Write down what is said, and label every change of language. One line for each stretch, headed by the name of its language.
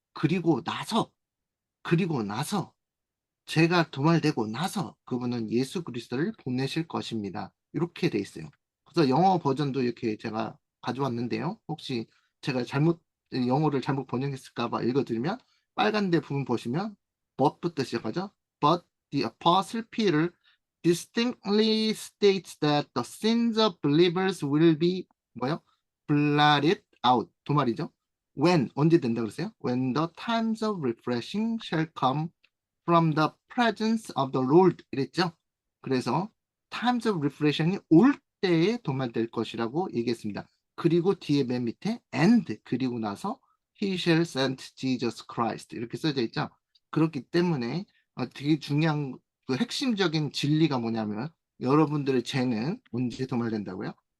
Korean: 그리고 나서 제가 도말되고 나서 그분은 예수 그리스도를 보내실 것입니다. 이렇게 돼 있어요. 그래서 영어 버전도 이렇게 제가 가져왔는데요. 혹시 제가 영어를 잘못 번역했을까 봐 읽어드리면, 빨간 데 부분 보시면 but부터 시작하죠.
English: But the apostle Peter distinctly states that the sins of believers will be
Korean: 뭐요?
English: blotted out.
Korean: 도말이죠. When 언제 된다 그랬어요?
English: When the times of refreshing shall come from the presence of the Lord
Korean: 이랬죠. 그래서
English: times of refreshing
Korean: 이 올 때에 도말될 것이라고 얘기했습니다. 그리고 뒤에 맨 밑에 and 그리고 나서
English: he shall send Jesus Christ
Korean: 이렇게 써져 있죠. 그렇기 때문에 되게 중요한 그 핵심적인 진리가 뭐냐면, 여러분들의 죄는 언제 도말된다고요?